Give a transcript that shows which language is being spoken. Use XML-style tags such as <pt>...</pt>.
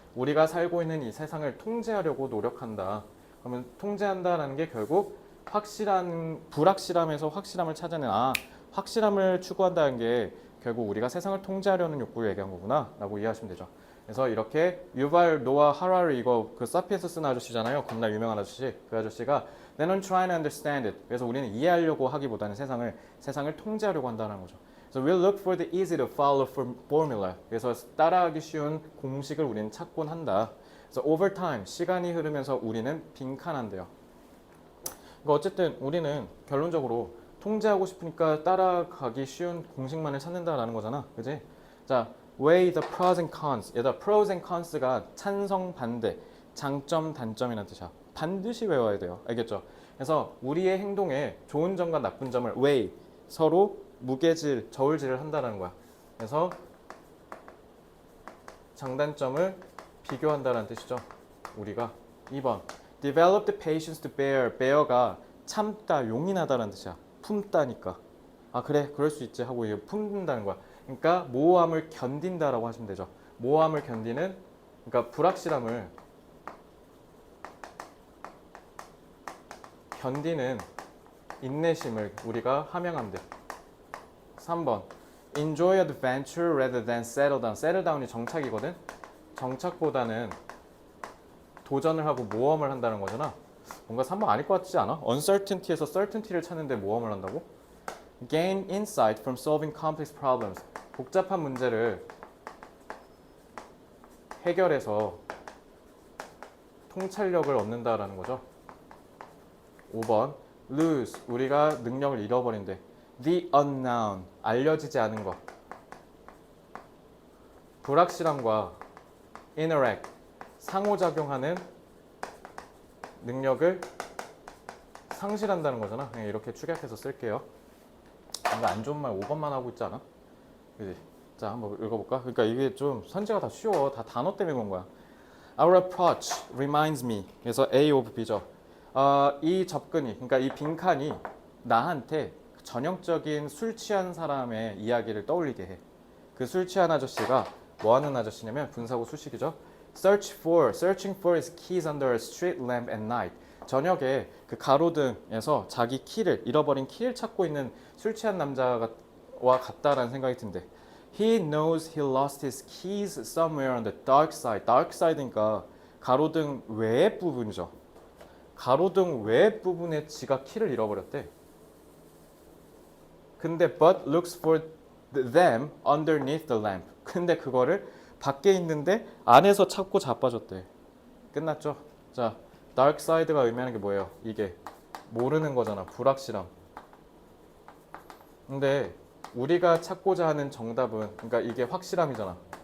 <ko>우리가 살고 있는 이 세상을 통제하려고 노력한다. 그러면 통제한다라는 게 결국 불확실함에서 확실함을 찾아낸, 확실함을 추구한다는 게 결국 우리가 세상을 통제하려는 욕구를 얘기한 거구나 라고 이해하시면 되죠. 그래서 이렇게 유발 노아 하라리, 이거 그 사피엔스 쓴 아저씨잖아요. 겁나 유명한 아저씨. 그 아저씨가</ko> <en>They're not trying to understand it.</en> <ko>그래서 우리는 이해하려고 하기보다는 세상을 통제하려고 한다는 거죠.</ko> <en>So we'll look for the easy to follow formula.</en> <ko>그래서 따라하기 쉬운 공식을 우리는 찾곤 한다. 그래서</ko> <en>over time,</en> <ko>시간이 흐르면서 우리는 빈칸한대요. 그러니까 어쨌든 우리는 결론적으로 통제하고 싶으니까 따라가기 쉬운 공식만을 찾는다라는 거잖아. 그지?</ko> <en>자, weigh the pros and cons.</en> <ko>얘들아, pros and cons가 찬성, 반대, 장점, 단점이라는 뜻이야. 반드시 외워야 돼요. 알겠죠? 그래서 우리의 행동에 좋은 점과 나쁜 점을 weigh, 서로 무게질, 저울질을 한다는 거야. 그래서 장단점을 비교한다는 뜻이죠. 우리가 2번</ko> <en>develop the patience to bear</en> <ko>가 참다, 용인하다라는 뜻이야. 품다니까. 그래, 그럴 수 있지 하고 품는다는 거야. 그러니까 모호함을 견딘다라고 하시면 되죠. 모호함을 견디는, 그러니까 불확실함을 견디는 인내심을 우리가 함양하면 돼.</ko> <en>3번 Enjoy adventure rather than settle down. settle down이</en> <ko>정착이거든. 정착보다는 도전을 하고 모험을 한다는 거잖아. 뭔가 3번 아닐 것 같지 않아? uncertainty에서 certainty를 찾는데 모험을 한다고?</ko> <en>gain insight from solving complex problems.</en> <ko>복잡한 문제를 해결해서 통찰력을 얻는다라는 거죠. 5번 lose. 우리가 능력을 잃어버린대. the unknown. 알려지지 않은 것. 불확실함과 interact. 상호작용하는 능력을 상실한다는 거잖아. 그냥 이렇게 축약해서 쓸게요. 뭔가 안 좋은 말 5번만 하고 있지 않아? 그지? 자, 한번 읽어볼까? 그러니까 이게 좀 선지가 다 쉬워. 다 단어 때문에 그런 거야.</ko> <en>Our approach reminds me.</en> <ko>그래서 A of B죠. 이 접근이, 그러니까 이 빈칸이 나한테 전형적인 술 취한 사람의 이야기를 떠올리게 해. 그 술 취한 아저씨가 뭐 하는 아저씨냐면 분사구 수식이죠.</ko> <en>Searching for his keys under a street lamp at night.</en> <ko>저녁에 그 가로등에서 자기 키를 잃어버린 키를 찾고 있는 술 취한 남자와 같다라는 생각이 든대.</ko> <en>He knows he lost his keys somewhere on the dark side.</en> <ko>dark side니까 가로등 외의 부분이죠. 가로등 외의 부분에 지가 키를 잃어버렸대. 근데</ko> <en>but looks for them underneath the lamp.</en> <ko>근데 그거를 밖에 있는데 안에서 찾고 자빠졌대. 끝났죠? 자, dark side가 의미하는 게 뭐예요? 이게 모르는 거잖아. 불확실함. 근데 우리가 찾고자 하는 정답은, 그러니까 이게 확실함이잖아.</ko>